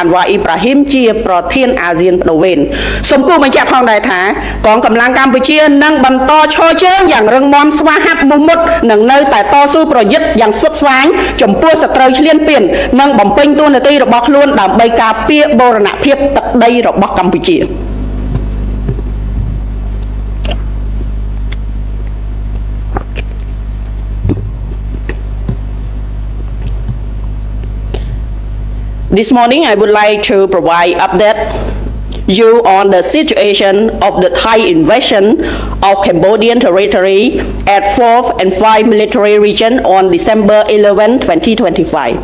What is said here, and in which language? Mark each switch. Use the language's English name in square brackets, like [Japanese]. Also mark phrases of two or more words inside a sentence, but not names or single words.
[Khmer] Anwar Ibrahim ជាប្រធានអាស៊ានបដូវវេនសូមគូបញ្ជាក់ផងដែរថាកងកម្លាំងកម្ពុជានឹងបន្តឈរជើងយ៉ាងរឹងមាំស្វាហាប់មោះមុតនិងនៅតែតស៊ូប្រយុទ្ធយ៉ាងស្វិតស្វាញចំពោះសត្រូវឈ្លានពាននិងបំពេញតួនាទីរបស់ខ្លួនដើម្បីការពារបូរណភាពទឹកដីរបស់កម្ពុជា [English] This morning I would like to provide update you on the situation of the Thai invasion of Cambodian territory at 4th and 5th Military Region on December 11, 2025.